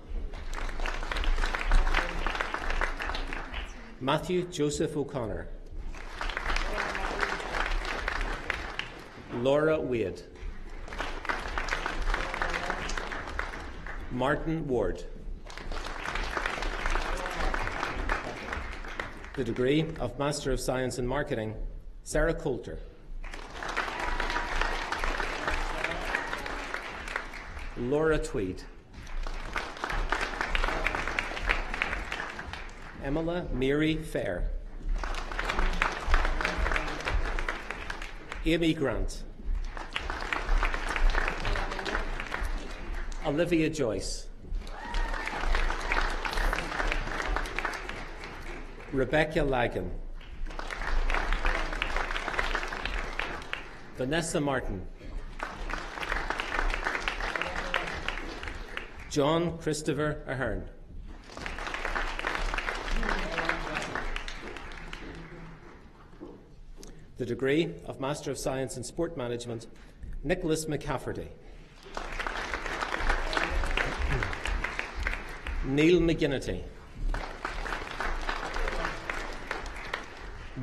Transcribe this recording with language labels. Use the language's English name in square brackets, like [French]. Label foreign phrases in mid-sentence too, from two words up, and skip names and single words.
[English] Matthew Joseph O'Connor. Laura Wade. Martin Ward. The degree of Master of Science in Marketing, Sarah Coulter. Laura Tweed. Emma Mary Fair. Amy Grant. Olivia Joyce. Rebecca Lagan. Vanessa Martin. John Christopher Ahern. The degree of Master of Science in Sport Management, Nicholas McCafferty. Neil McGinnity.